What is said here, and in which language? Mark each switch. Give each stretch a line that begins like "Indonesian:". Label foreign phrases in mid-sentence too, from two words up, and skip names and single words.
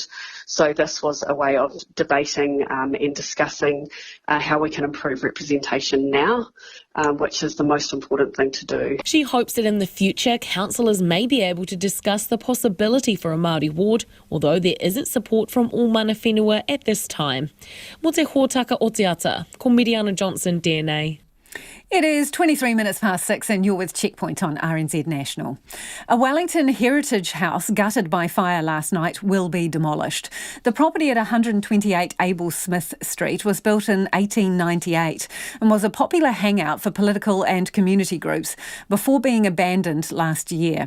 English: So this was a way of debating and discussing how we can improve representation now, which is the most important thing to do. She hopes that in the future, councillors may be able to discuss the possibility for a Māori ward, although there isn't support from all
Māori: mana whenua
English: at this time.
Māori: Mo te hōtaka o te ata, ko Mediana Johnson, DNA.
English: It is 23 minutes past 6 and you're with Checkpoint on RNZ National. A Wellington heritage house gutted by fire last night will be demolished. The property at 128 Abel Smith Street was built in 1898 and was a popular hangout for political and community groups before being abandoned last year.